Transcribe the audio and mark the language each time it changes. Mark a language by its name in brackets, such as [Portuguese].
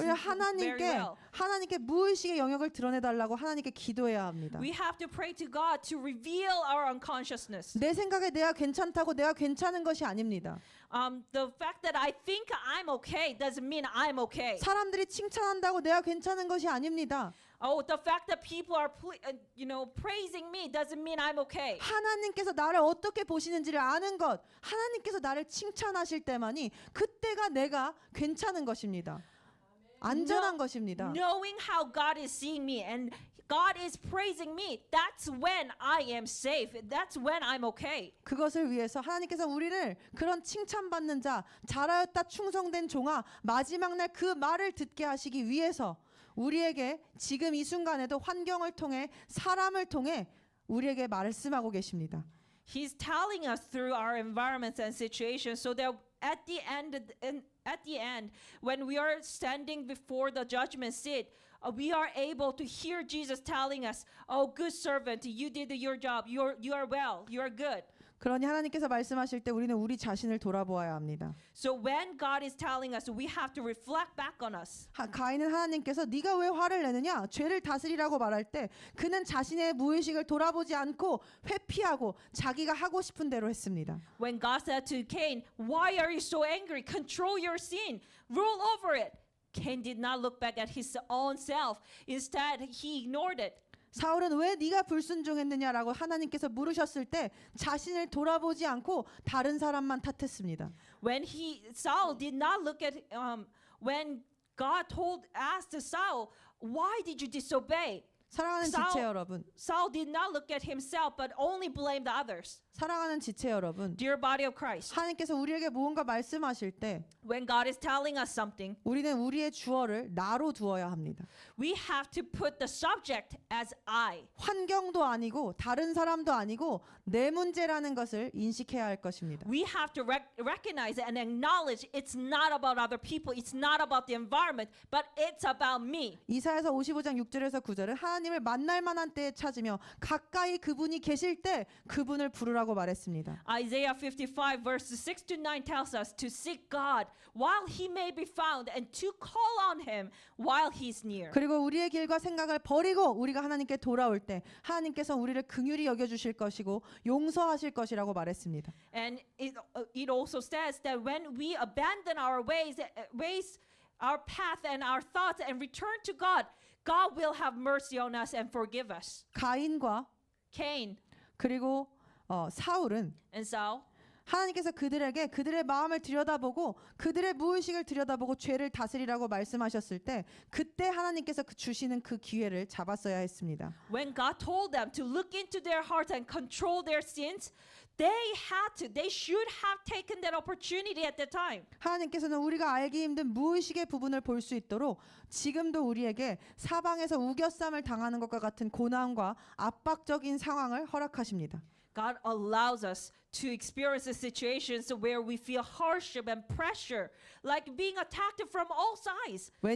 [Korean] 우리가 [English] very well, [Korean] 하나님께 무의식의 영역을 드러내달라고 하나님께 기도해야 합니다. [English] we have to pray to God to reveal our unconsciousness. [Korean] 내 생각에 내가 괜찮다고 내가 괜찮은 것이 아닙니다. [English] The fact that I think I'm okay doesn't mean I'm okay. [Korean] 사람들이 칭찬한다고 내가 괜찮은 것이 아닙니다. [English] Oh, the fact that people are praising me doesn't mean I'm okay. [Korean] 하나님께서 나를 어떻게 보시는지를 아는 것, 하나님께서 나를 칭찬하실 때만이 그때가 내가 괜찮은 것입니다. 안전한 것입니다. [English] Knowing how God is seeing me and God is praising me, that's when I am safe. That's when I'm okay. [Korean] 그것을 위해서 하나님께서 우리를 그런 칭찬받는 자, 잘하였다 충성된 종아, 마지막 날 그 말을 듣게 하시기 위해서 우리에게 지금 이 순간에도 환경을 통해 사람을 통해 우리에게 말씀하고 계십니다. [English] He's telling us through our environments and situations so that at the end, when we are standing before the judgment seat, we are able to hear Jesus telling us, "Oh, good servant, you did your job. You are well. You are good." [Korean] 그러니 하나님께서 말씀하실 때 우리는 우리 자신을 돌아보아야 합니다. [English] So when God is telling us, we have to reflect back on us. [Korean] 가인은 하나님께서 네가 왜 화를 내느냐? 죄를 다스리라고 말할 때 그는 자신의 무의식을 돌아보지 않고 회피하고 자기가 하고 싶은 대로 했습니다. [English] When God said to Cain, "Why are you so angry? Control your sin. Rule over it." Cain did not look back at his own self. Instead, he ignored it. [Korean] 사울은 왜 네가 불순종했느냐라고 하나님께서 물으셨을 때 자신을 돌아보지 않고 다른 사람만 탓했습니다. [English] When Saul did not look at when God asked Saul, "Why did you disobey?" [Korean] 사랑하는 지체 여러분, [English] Saul did not look at himself but only blamed others. [Korean] 사랑하는 지체 여러분, [English] Dear body of Christ, [Korean] 하나님께서 우리에게 무언가 말씀하실 때 [English] when God is telling us something, [Korean] 우리는 우리의 주어를 나로 두어야 합니다. [English] we have to put the subject as I. [Korean] 환경도 아니고 다른 사람도 아니고 내 문제라는 것을 인식해야 할 것입니다. [English] We have to recognize and acknowledge it's not about other people, it's not about the environment, but it's about me. [Korean] 이사야서 55장 6절에서 9절은 하나님을 만날 만한 때에 찾으며 가까이 그분이 계실 때 그분을 부르라고 구하라고 말했습니다. [English] Isaiah 55 verses 6 to 9 tells us to seek God while he may be found and to call on him while he's near. [Korean] 그리고 우리의 길과 생각을 버리고 우리가 하나님께 돌아올 때 하나님께서 우리를 긍휼히 여겨 주실 것이고 용서하실 것이라고 말했습니다. [English] And it also says that when we abandon our ways, our path and our thoughts and return to God, God will have mercy on us and forgive us. [Korean] 가인과 [English] Cain [Korean] 그리고 사울은 [English] and Saul, [Korean] 하나님께서 그들에게 그들의 마음을 들여다보고 그들의 무의식을 들여다보고 죄를 다스리라고 말씀하셨을 때 그때 하나님께서 주시는 그 기회를 잡았어야 했습니다. [English] when God told them to look into their hearts and control their sins, they should have taken that opportunity at the time. [Korean] 하나님께서는 우리가 알기 힘든 무의식의 부분을 볼 수 있도록 지금도 우리에게 사방에서 우겨쌈을 당하는 것과 같은 고난과 압박적인 상황을 허락하십니다. [English] God allows us to experience the situations where we feel hardship and pressure, like being attacked from all sides.